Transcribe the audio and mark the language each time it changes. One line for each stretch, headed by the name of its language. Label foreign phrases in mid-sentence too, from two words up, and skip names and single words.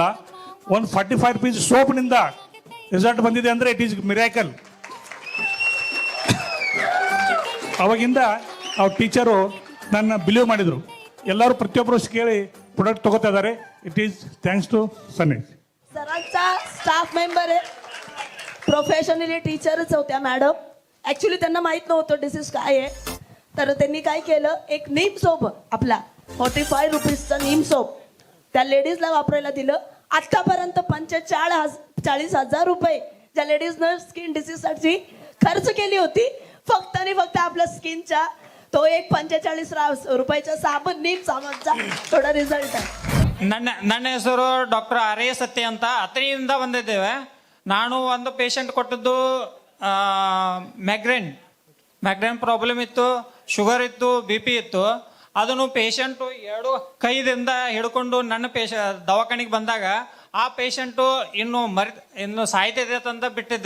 Kannada: ಒಂದು 45 ರೂಪೀಸ್ ಸೋಪ್ನಿಂದ ರಿಸಲ್ಟ್ ಬಂದಿದೆ ಅಂದರೆ
English: it is miracle.
Kannada: ಅವಾಗಿಂದ ಅವ್ರ ಟೀಚರು ನನ್ನ ಬಿಲೀವ್ ಮಾಡಿದರು. ಎಲ್ಲರೂ ಪ್ರತಿಯೊಬ್ಬರು ಕೇಳಿ ಪ್ರಾಡಕ್ಟ್ ತಗೋತಾ ಇದ್ದಾರೆ.
English: it is thanks to Sunny.
Marathi: सरांचा
English: staff member
Marathi: आहे, प्रोफेशनली टीचरच होत्या मॅडम. ॲक्च्युली त्यांना माहीत नव्हतं डिसीज काय आहे, तर त्यांनी काय केलं, एक नीम सोप आपला 45 रुपीजचा नीम सोप त्या लेडीजला वापरायला दिलं. आत्तापर्यंत 45,000 रुपये ज्या लेडीजनं स्किन डिसीजसाठी खर्च केली होती, फक्त आणि फक्त आपल्या स्किनच्या तो एक 45 रुपयाचा साबण नीम साबणचा थोडा रिझल्ट आहे.
Kannada: ನನ್ನ ಹೆಸರು ಡಾಕ್ಟರ್ ಆರ್ ಎ ಸತ್ಯ ಅಂತ, ಅತ್ರಿಯಿಂದ ಬಂದಿದ್ದೇವೆ. ನಾನು ಒಂದು ಪೇಷಂಟ್ ಕೊಟ್ಟದ್ದು
English: migraine problem
Kannada: ಇತ್ತು, ಶುಗರ್ ಇತ್ತು, BP ಇತ್ತು. ಅದನ್ನು ಪೇಷಂಟು 2 ಕೈದಿಂದ ಹಿಡ್ಕೊಂಡು ನನ್ನ ದವಾಖಾನೆಗೆ ಬಂದಾಗ ಆ ಪೇಷಂಟು ಇನ್ನು ಸಾಯ್ತಿದೆ ಅಂತ ಬಿಟ್ಟಿದ್ರು.